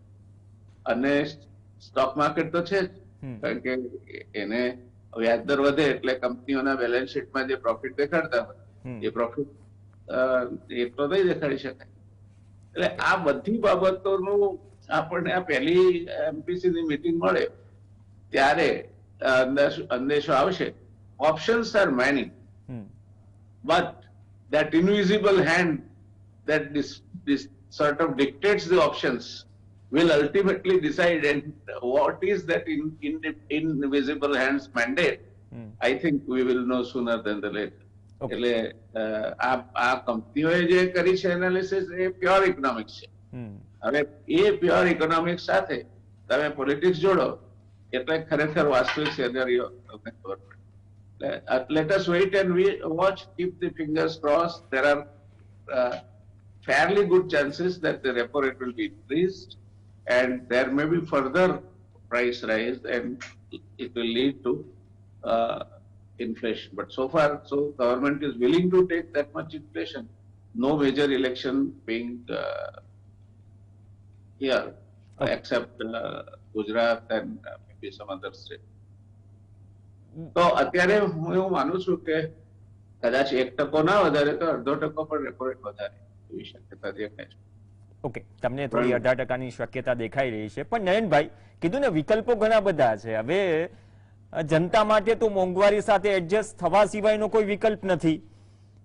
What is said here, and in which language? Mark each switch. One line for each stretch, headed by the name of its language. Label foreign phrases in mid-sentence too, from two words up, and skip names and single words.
Gujarati: અને
English: stock market
Gujarati: તો છે જ, કારણ કે એને વ્યાજદર વધે એટલે કંપનીઓના
English: balance sheetમાં
Gujarati: જે પ્રોફિટ દેખાડતા હોય એ પ્રોફિટ એટલો નહીં દેખાડી શકાય. એટલે આ બધી બાબતોનું આપણને આ પહેલી એમપીસી ની મીટિંગ મળે ત્યારે અંદેશો આવશે.
English: options are many, but that invisible hand that this sort of dictates the options will ultimately decide, and what is that invisible hand's mandate, I think we will know sooner than the later.
Gujarati: એટલે આ કંપનીઓએ જે કરી છે એનાલિસિસ એ
English: pure economics
Gujarati: છે. હવે એ
English: pure economics
Gujarati: સાથે તમે પોલિટિક્સ જોડો એટલે ખરેખર વાસ્તવિક સિનેરિયો તમને ખબર પડે.
English: Let us wait and watch. Keep the fingers crossed. There are fairly good chances that the repo rate will be increased, and there may be further price rise, and it will lead to inflation. But so far, government is willing to take that much inflation. No major election being here, except Gujarat and maybe some other state.
Gujarati: તો અત્યારે હું એવું માનું છું કે કદાચ 1% ના વધારે તો 0.5% પણ
English: repo rate
Gujarati: વધારે એવી શક્યતા દેખાય છે. ઓકે, તમને થોડી 18% શક્યતા દેખાઈ રહી છે. પણ નયનભાઈ કીધું ને, વિકલ્પો ઘણા બધા છે. હવે જનતા માટે તો મોંઘવારી સાથે એડજસ્ટ થવા સિવાયનો કોઈ વિકલ્પ નથી.